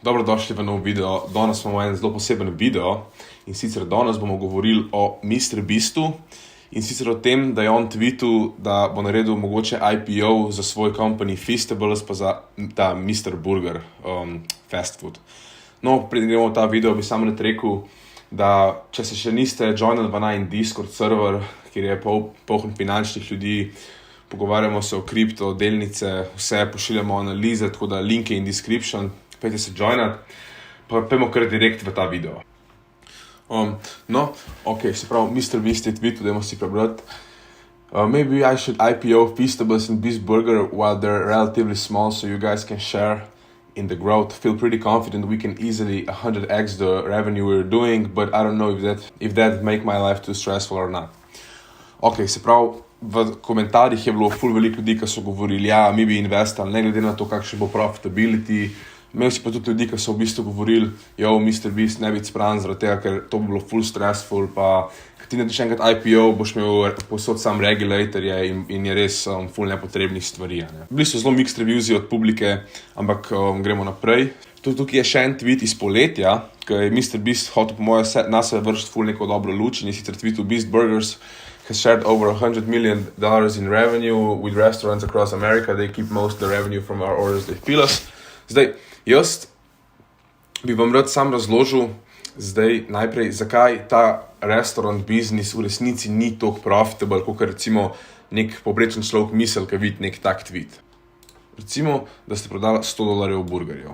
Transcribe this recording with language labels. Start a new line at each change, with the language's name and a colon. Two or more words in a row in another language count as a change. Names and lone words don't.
Slovenian: Dobrodošli v nov video. Danes imamo en zelo poseben video in sicer danes bomo govorili o MrBeastu in sicer o tem, da je on tweetil, da bo naredil mogoče IPO za svoj company Feastables pa za ta Mr.
English: Burger fast food.
Slovenian: No, preden gremo v ta video, bi samo rekel, da če se še niste joinali v najin Discord server, kjer je poln finančnih ljudi, pogovarjamo se o kripto, delnice, vse pošiljamo analize, tako da link je in description. Pejte se joinat, pa pojmo kar direkt v ta video. Se pravi, MrBeast je tweetil, dajmo si prebrati.
English: Maybe I should IPO Feastables and Beast Burger while they're relatively small so you guys can share in the growth. Feel pretty confident we can easily 100x the revenue we're doing, but I don't know if that make my life too stressful or not.
Slovenian: Se pravi, v komentarjih je bilo ful veliko ljudi, ki so govorili, ja, mi bi investirali, ne glede na to, kakšen bo profitability. Imel si pa tudi ljudi, ki so v bistvu govorili, MrBeast ne biti spran zaradi tega, ker to bi bilo full stressful, pa ker ti narediš enkrat IPO, boš imel posod sam regulatorje in je res full nepotrebnih stvari. Bili so zelo
English: mixed reviews
Slovenian: od publike, ampak gremo naprej. Tukaj je še en tweet iz poletja, ki je MrBeast hotel po moje na sebe vršiti full neko dobro luč in je sicer tweetu
English: Beast Burgers has shared over $100 million in revenue with restaurants across America.
Slovenian: They keep most of the revenue from our orders they fill us. Zdaj, jaz bi vam rad sam razložil najprej, zakaj ta restaurant biznis v resnici ni toliko profitable, kot recimo nek poprečen človek misel, ki vidi nek tak tweet. Recimo, da ste prodali $100 burgerjev.